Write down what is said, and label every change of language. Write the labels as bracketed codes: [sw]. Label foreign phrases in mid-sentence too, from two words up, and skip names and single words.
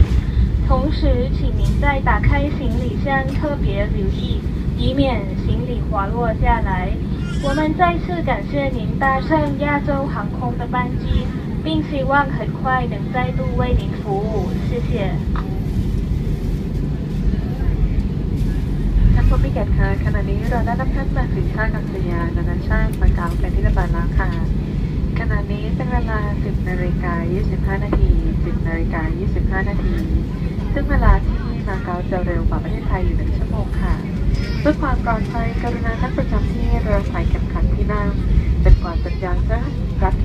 [zh] 同时，请您在打开行李箱特别留意，以免行李滑落下来。我们再次感谢您搭乘亚洲航空的班机，并希望很快能再度为您服务。谢谢。 [th] ท่านผู้มีเกียรติค่ะขณะนี้เราได้รับท่านมาถึงท่าอากาศยานนานาชาติมาเก๊าเป็นที่เรียบร้อยแล้วค่ะขณะนี้เป็นเวลา 10:25 นาที 10:25 นาทีซึ่งเวลาที่มาเก๊าจะเร็วกว่าประเทศไทยอยู่1 ชั่วโมงค่ะเพื่อความปลอดภัยกรุณานั่งประจำที่โดยใส่เข็มขัดที่นั่งจนกว่าสัญญาณจะ